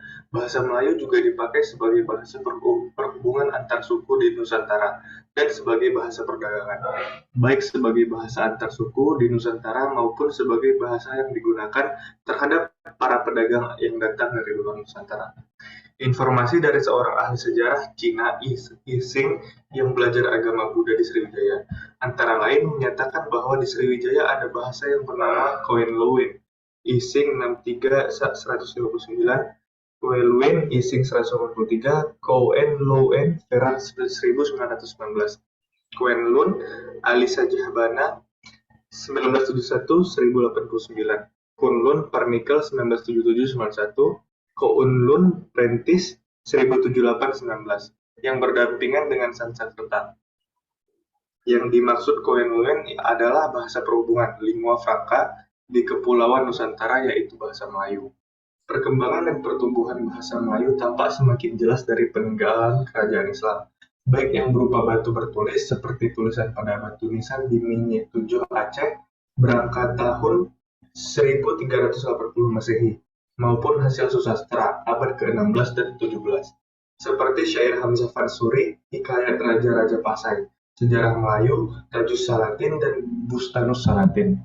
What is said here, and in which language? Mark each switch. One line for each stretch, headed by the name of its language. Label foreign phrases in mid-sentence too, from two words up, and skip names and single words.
Indonesian: Bahasa Melayu juga dipakai sebagai bahasa perhubungan antar suku di Nusantara dan sebagai bahasa perdagangan, baik sebagai bahasa antar suku di Nusantara maupun sebagai bahasa yang digunakan terhadap para pedagang yang datang dari luar Nusantara. Informasi dari seorang ahli sejarah Cina Yixing yang belajar agama Buddha di Sriwijaya, antara lain menyatakan bahwa di Sriwijaya ada bahasa yang bernama Koen-Lowen. Yixing 63-159, Koen-Lowen, Yixing 183, Koen-Lowen, Perak 1919. Koen-Lun, Alisa Jahbana 1971-1089, Kunlun, Parnikel 1977-91, Koun-Lun, Prentice 1078-19, yang berdampingan dengan Sanskerta. Yang dimaksud Koen-Lun adalah bahasa perhubungan,
Latin: lingua franca,
Indonesian: di Kepulauan Nusantara yaitu bahasa Melayu. Perkembangan dan pertumbuhan bahasa Melayu tampak semakin jelas dari peninggalan kerajaan Islam, baik yang berupa batu bertulis seperti tulisan pada batu nisan di Minyak 7 Aceh berangkat tahun 1380 Masehi, maupun hasil susastra abad ke-16 dan 17, seperti syair Hamzah Fansuri, Hikayat Raja-Raja Pasai, Sejarah Melayu, Tajus Salatin, dan Bustanus Salatin.